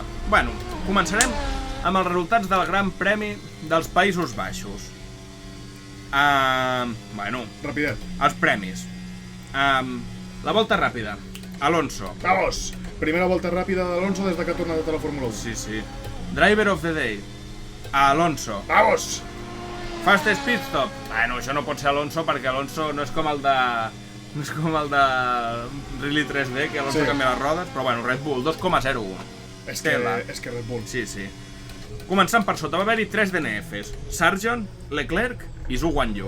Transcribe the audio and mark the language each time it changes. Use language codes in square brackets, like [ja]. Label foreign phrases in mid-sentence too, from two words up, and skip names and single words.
[ca] Bueno, començarem amb els resultats del Gran Premi dels Països Baixos. Bueno, Rapidet. els premis. La volta ràpida. Alonso. Vamos! Primera volta ràpida d'Alonso des de que ha tornat a la Fórmula 1. Sí. [en] Driver of the Day. Alonso. [ca] Vamos! [en] Fastest Pit Stop. [ca] Bueno, això no pot ser Alonso perquè Alonso no és com el de... No és com el de Rally 3D, que Alonso canvia les rodes, però bueno, Red Bull, 2,01. És que Red Bull. Sí. Començant per sota, va haver-hi 3 DNFs. Sargent, Leclerc i Zhou Guanyu.